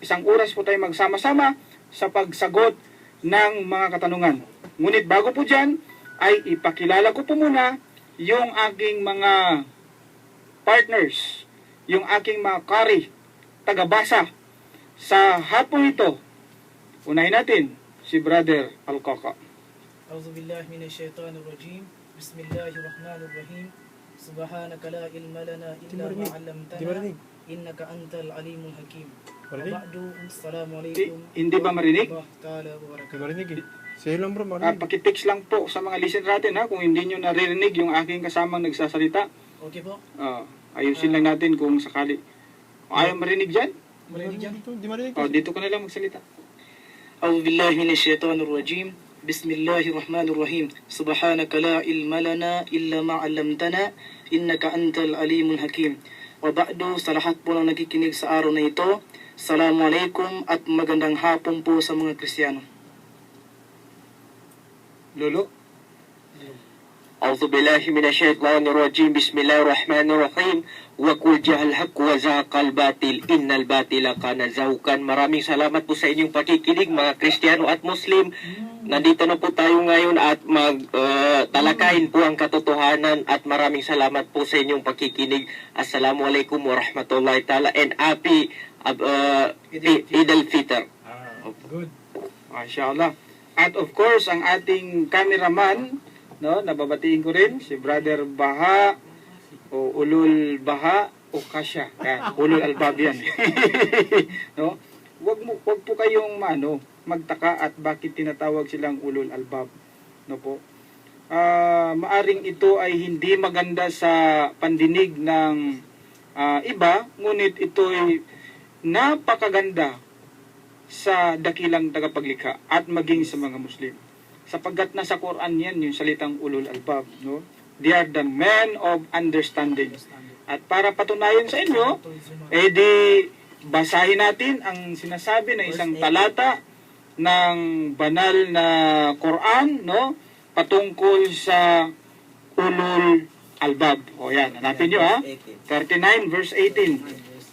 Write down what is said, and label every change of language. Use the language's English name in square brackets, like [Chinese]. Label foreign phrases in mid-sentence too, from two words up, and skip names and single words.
[Filipino] Isang oras po tayo magsama-sama sa pagsagot ng mga katanungan. Ngunit bago po dyan, ay ipakilala ko po muna yung aking mga partners, yung aking mga kari, tagabasa sa hapon ito. Unahin natin si Brother Al-Kaka. [Arabic] أعوذ بالله من الشيطان الرجيم. بسم الله الرحمن الرحيم. سبحانك لا علم لنا إلا ما علمتنا إنك أنت العليم الحكيم. بعد، السلام عليكم. [Filipino] Hindi ba marinig? Marinig. Sige lang bro, marinig. Pakitext lang po sa mga listener natin kung hindi nyo naririnig yung aking kasamang nagsasalita. Okay po. Ayusin lang natin kung sakali. Ayaw marinig dyan? Marinig dyan? Di marinig. Dito ka na lang magsalita. [Arabic] أعوذ بالله من الشيطان الرجيم بسم الله الرحمن الرحيم سبحانك لا علم لنا إلا ما علمتنا إنك أنت العليم الحكيم وبعد [Filipino] sa lahat po ng nakikinig sa araw na ito, [Arabic] السلام عليكم [Filipino] at magandang hapon po sa mga Kristiyano. Lolo? [Arabic] أعوذ بالله من الشيطان الرجيم بسم الله الرحمن الرحيم وقل جاء الحق وزهق الباطل إن الباطل كان زهوقا. [Filipino] Maraming salamat po sa inyong pakikinig mga Kristiyano at Muslim. Nandito na po tayo ngayon at talakayin po ang katotohanan at maraming salamat po sa inyong pakikinig. [Arabic] السلام عليكم ورحمة الله تعالى [English] and happy Eid al-Fitr. Good. [Arabic] Mashallah. [Filipino] At [English] of course, [Filipino] ang ating cameraman, no, nababatiin ko rin si Brother Baha o Ulul Baha o Kasya. Ulul Albab yan. No? Wag po kayong magtaka at bakit tinatawag silang Ulul Albab. No po. Maaring ito ay hindi maganda sa pandinig ng iba, ngunit ito ay napakaganda sa dakilang tagapaglikha at maging sa mga Muslim. Sapagkat nasa Quran yan yung salitang Ulul Albab, no? [English] They are the men of understanding. [Filipino] At para patunayan sa inyo, di basahin natin ang sinasabi ng isang talata ng banal na Quran, no? Patungkol sa Ulul Albab. O yan, hanapin nyo 39 verse 18.